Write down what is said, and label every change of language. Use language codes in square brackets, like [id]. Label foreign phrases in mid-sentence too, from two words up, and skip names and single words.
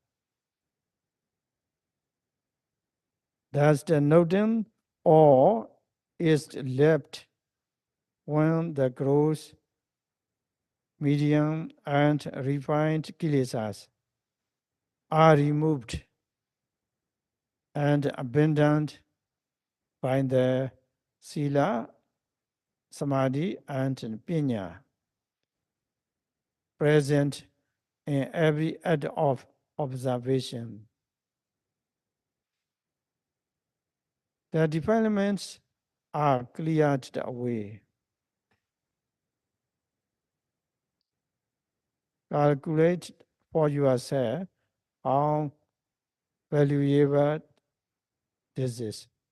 [en] Thus the noting or is left when the gross, medium, and refined kilesas are removed and abandoned by the [pi] sila, samadhi, [en] and pinya present in every act of observation. The defilements are cleared away. Calculate for yourself how valuable this is.